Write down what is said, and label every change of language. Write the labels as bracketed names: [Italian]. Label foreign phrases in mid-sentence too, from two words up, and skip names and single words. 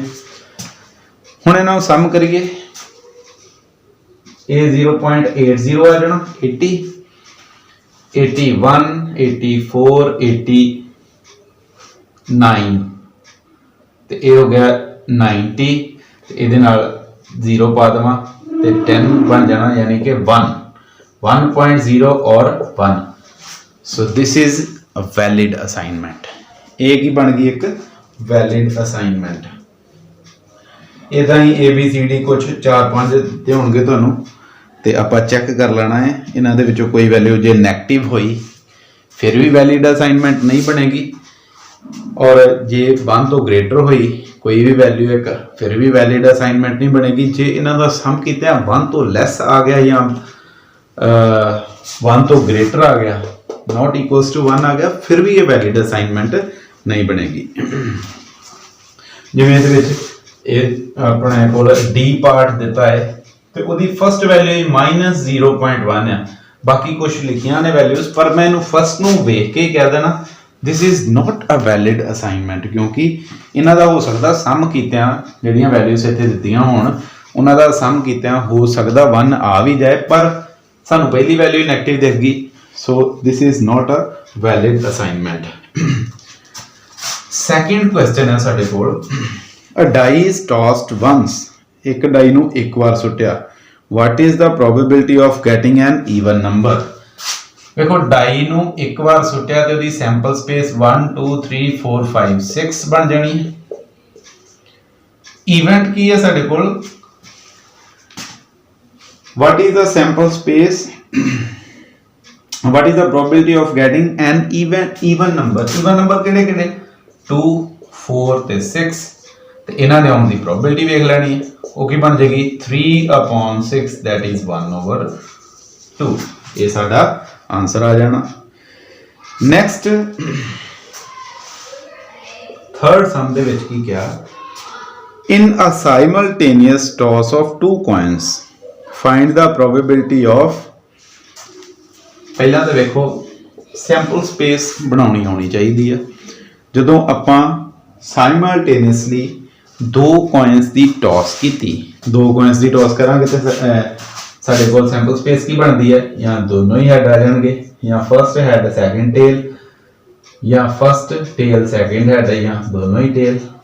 [Punjabi] ਹੁਣ ਇਹਨਾਂ ਨੂੰ ਸਮ ਕਰੀਏ, ਇਹ 0.80 ਆ ਜਾਣਾ 80, 81, 84, 89 ਤੇ ਇਹ ਹੋ ਗਿਆ 90 ਤੇ ਇਹਦੇ ਨਾਲ 0 ਪਾ ਦੇਵਾਂ ਤੇ 10 ਬਣ ਜਾਣਾ, ਯਾਨੀ ਕਿ 1.0 और 1। [English] So this is a valid assignment. [Punjabi] ਇਹ ਕੀ ਬਣ ਗਈ ਇੱਕ [English] valid assignment. [Punjabi] ਇਦਾਂ ਹੀ ABCD ਕੁਝ 4-5 ਦਿੱਤੇ ਹੋਣਗੇ ਤੁਹਾਨੂੰ ਤੇ ਆਪਾਂ ਚੈੱਕ ਕਰ ਲੈਣਾ ਹੈ ਇਹਨਾਂ ਦੇ ਵਿੱਚੋਂ ਕੋਈ ਵੈਲਿਊ ਜੇ ਨੈਗੇਟਿਵ ਹੋਈ ਫਿਰ ਵੀ [English] valid assignment [Punjabi] ਨਹੀਂ ਬਣੇਗੀ, ਔਰ ਜੇ 1 ਤੋਂ ਗ੍ਰੇਟਰ ਹੋਈ ਕੋਈ ਵੀ ਵੈਲਿਊ ਇੱਕ ਫਿਰ ਵੀ [English] valid assignment [Punjabi] ਨਹੀਂ ਬਣੇਗੀ। ਜੇ ਇਹਨਾਂ ਦਾ ਸਮ ਕੀਤਾ 1 ਤੋਂ ਲੈਸ ਆ ਗਿਆ ਜਾਂ 1 ਤੋਂ ਗ੍ਰੇਟਰ ਆ ਗਿਆ, [English] not equals to [Punjabi] 1 ਆ ਗਿਆ, ਫਿਰ ਵੀ ਇਹ [English] valid assignment [Punjabi] ਨਹੀਂ ਬਣੇਗੀ। ਜਿਵੇਂ ਇਹਦੇ ਵਿੱਚ ਇਹ ਆਪਣੇ ਕੋਲ D ਪਾਰਟ ਦਿੱਤਾ ਹੈ ਤੇ ਉਹਦੀ [English] first value [Punjabi] -0.1 ਆ, ਬਾਕੀ ਕੁਝ ਲਿਖੀਆਂ ਨੇ ਵੈਲਿਊਜ਼, ਪਰ ਮੈਂ ਇਹਨੂੰ ਫਸਟ ਨੂੰ ਵੇਖ ਕੇ ਕਹਿ ਦੇਣਾ [English] this is not a valid assignment, [Punjabi] ਕਿਉਂਕਿ ਇਹਨਾਂ ਦਾ ਹੋ ਸਕਦਾ ਸਮ ਕੀਤਿਆਂ ਜਿਹੜੀਆਂ ਵੈਲਿਊਜ਼ ਇੱਥੇ ਦਿੱਤੀਆਂ ਹੋਣ ਉਹਨਾਂ ਦਾ ਸਮ ਕੀਤਿਆਂ ਹੋ ਸਕਦਾ 1 ਆ ਵੀ ਜਾਏ, ਪਰ ਸਾਨੂੰ ਪਹਿਲੀ [English] value negative [Punjabi] ਦਿਖ ਗਈ, [English] so this is not a valid assignment। second question [Punjabi] ਹੈ ਸਾਡੇ ਕੋਲ, [English] a die is tossed once, [Punjabi] ਇੱਕ ਡਾਈ ਨੂੰ ਇੱਕ ਵਾਰ ਸੁੱਟਿਆ, [English] what is the probability of getting an even number? [Punjabi] ਵੇਖੋ ਡਾਈ ਨੂੰ ਇੱਕ ਵਾਰ ਸੁੱਟਿਆ ਤੇ ਉਹਦੀ [English] sample space [Punjabi] 1 2 3 4 5 6 ਬਣ ਜਾਣੀ ਹੈ। ਇਵੈਂਟ ਕੀ ਹੈ ਸਾਡੇ ਕੋਲ, [English] what is the sample space, what is the probability of getting an even number? even number [Punjabi] ਕਿਹੜੇ ਕਿਹੜੇ 2 4 ਤੇ 6 ਤੇ ਇਹਨਾਂ ਦੇ ਆਉਣ ਦੀ ਪ੍ਰੋਬੇਬਿਲਿਟੀ ਵੇਖ ਲੈਣੀ ਹੈ। ਉਹ ਕੀ ਬਣ ਜਾਏਗੀ 3/6 [English] that is [Punjabi] 1/2। ਇਹ ਸਾਡਾ ਆਨਸਰ ਆ ਜਾਣਾ। [English] next third sum [Punjabi] ਦੇ ਵਿੱਚ ਕੀ ਕਿਹਾ, [English] in a simultaneous toss of 2 coins find the probability of, [Punjabi] ਪਹਿਲਾਂ ਤਾਂ ਵੇਖੋ [English] sample space [Punjabi] ਬਣਾਉਣੀ ਆਉਣੀ ਚਾਹੀਦੀ ਆ। ਜਦੋਂ ਆਪਾਂ ਸਾਈਮਲਟੇਨੀਅਸਲੀ 2 coins ਦੀ ਟੌਸ ਕੀਤੀ, 2 coins ਦੀ ਟੌਸ ਕਰਾਂਗੇ ਤੇ ਸਾਡੇ ਕੋਲ [English] sample space [Punjabi] ਕੀ ਬਣਦੀ ਹੈ, ਜਾਂ ਦੋਨੋਂ ਹੀ ਹੈਡ ਆ ਜਾਣਗੇ, ਜਾਂ [English] first head second tail, [Punjabi] ਜਾਂ [English] first tail second head, [Punjabi] ਜਾਂ ਦੋਨੋਂ ਹੀ ਟੇਲ।